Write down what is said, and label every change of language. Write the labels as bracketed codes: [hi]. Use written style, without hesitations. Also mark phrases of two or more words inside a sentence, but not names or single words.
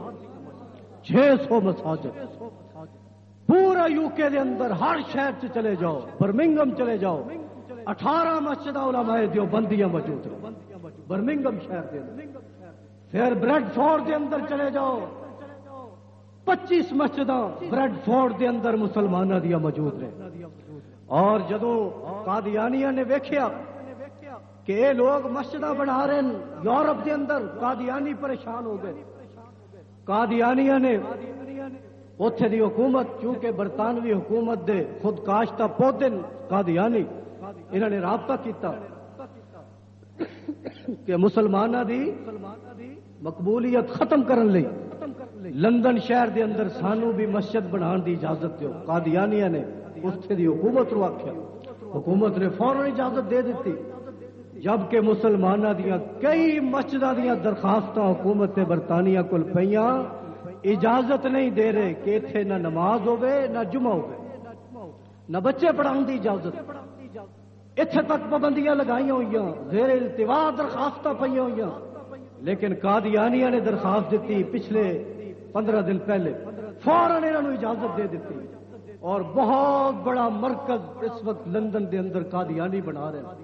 [pa] 600 مساجد پورا UK دے اندر ہر شہر سے چلے جاؤ، برمنگم چلے جاؤ، 18 مسجد علماء دیوبندیاں موجود ہیں برمنگم شہر دے اندر۔ پھر بریڈ فورڈ دے اندر چلے جاؤ، 25 مسجداں بریڈ فورڈ دے اندر مسلمانوں دیا موجود ہیں۔ اور جدو قادیانیاں نے ویکھیا کہ یہ لوگ مسجداں بنا رہے ہیں یورپ دے اندر، قادیانی پریشان ہو گئے۔ قادیانیاں نے اوتھے دی حکومت، چونکہ برطانوی حکومت دے خود کاشتہ پودے قادیانی، انہوں نے رابطہ کیتا کہ مسلمانوں دی مقبولیت ختم کرن لئی لندن شہر دے اندر سانو بھی مسجد بنان دی اجازت دیو۔ قادیانیاں نے اتھے دی حکومت رو آکھیا، حکومت نے فوراً اجازت دے دیتی، جبکہ مسلمانوں دیا کئی مسجداں دیا درخواستاں حکومت برطانیہ کول پیاں، اجازت نہیں دے رہے کہ اتنے نہ نماز ہوے نہ جمعہ ہوے، نہ بچے پڑھاؤ دی اجازت، اتنے تک پابندیاں لگائی ہوئی، زیر التوا درخواستاں پہ ہوئی، لیکن قادیانیہ نے درخواست دیتی پچھلے 15 دن پہلے، فوراً انہوں نے اجازت دے دیتی، اور بہت بڑا مرکز اس وقت لندن دے اندر قادیانی بنا رہے ہیں۔